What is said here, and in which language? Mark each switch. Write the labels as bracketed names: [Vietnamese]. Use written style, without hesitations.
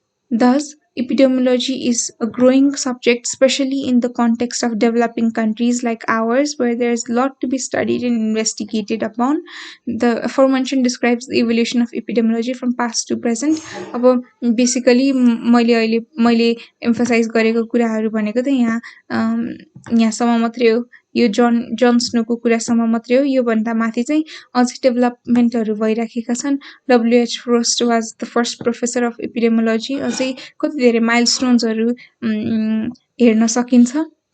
[English] Thus, epidemiology is a growing subject, especially in the context of developing countries like ours, where there is a lot to be studied and investigated upon. The aforementioned describes the evolution of epidemiology from past to present. [Nepali] अब basically मैले emphasise गरेको कुराहरू भनेको त यहाँसम्म मात्रै हो। यो जन स्नोको कुरासम्म मात्रै हो। योभन्दा माथि चाहिँ अझै डेभलपमेन्टहरू भइराखेका छन्। [English] W.H. Frost was the first professor of epidemiology. [Nepali] अझै कति धेरै माइलस्टोन्सहरू हेर्न सकिन्छ।